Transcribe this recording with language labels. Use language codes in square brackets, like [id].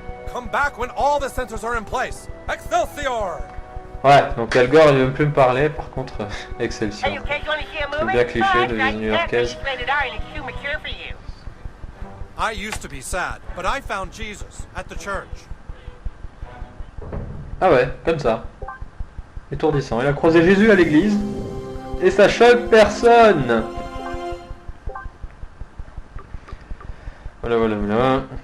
[en] Come back when all the sensors are in place. Excelsior! [fr] Ouais, donc Algor il veut plus me parler, par contre Excelsior. C'est bien cliché de ville new-yorkaise. [en] I used to be sad, but I found Jesus at the church. [fr] Ah ouais, comme ça. Étourdissant. Il a croisé Jésus à l'église. Et ça choque personne. Voilà.